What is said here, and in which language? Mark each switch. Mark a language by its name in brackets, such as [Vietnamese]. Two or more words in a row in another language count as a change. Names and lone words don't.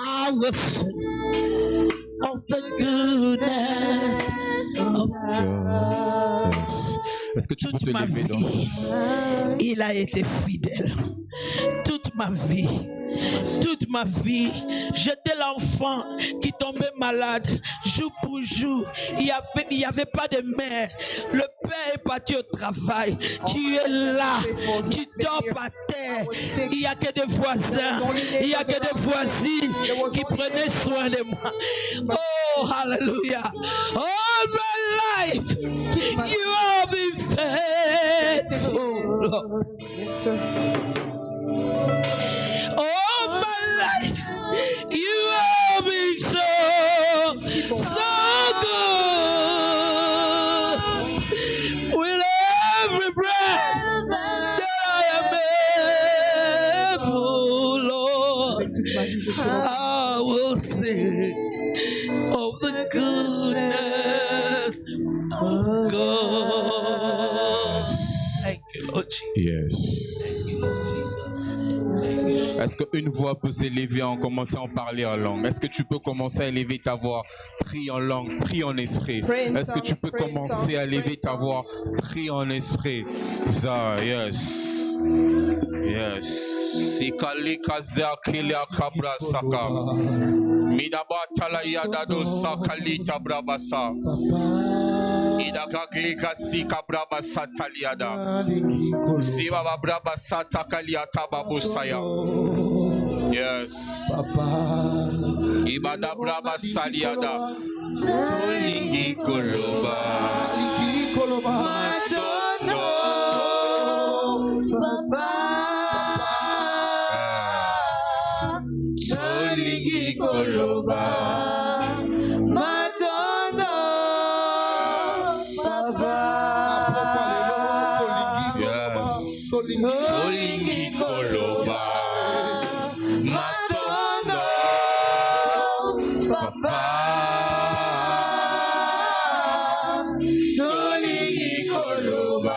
[English] will sing of the goodness of God. [French] Est-ce que tu peux Toute te ma lever donc? vie, il a été fidèle. Toute ma vie. Toute ma vie, j'étais l'enfant qui tombait malade jour pour jour. Il n'y avait pas de mère. Le père est parti au travail. Tu es là, tu dors par terre. Il n'y a que des voisins, il n'y a que des voisines qui prenaient soin de moi. [English] Oh, hallelujah. All my life, you have been faithful, Lord. Yes, sir. All my life, you have been so good. With every breath that I am able, Lord, I will sing of the goodness of God. Thank you, Lord Jesus. Yes. Thank you, Lord Jesus. [French] Est-ce qu'une voix peut s'élever en commençant à parler en langue? Est-ce que tu peux commencer à élever ta voix? Prie en langue, prie en esprit. Est-ce que tu peux commencer à élever ta voix? Prie en esprit. Ça, [English] yes. Yes. Ikali kaza kilia kabra saka. Midaba tala yadado sakali tabrabasa. Idagaglika sika braba sataliada. Ziba braba satakaliata babusaya. Yes. Ibada braba saliada. [Lingala] Tolingi koloba. Matono. Tolingi koloba. Tolingi koloba matondo papa tolingi koloba.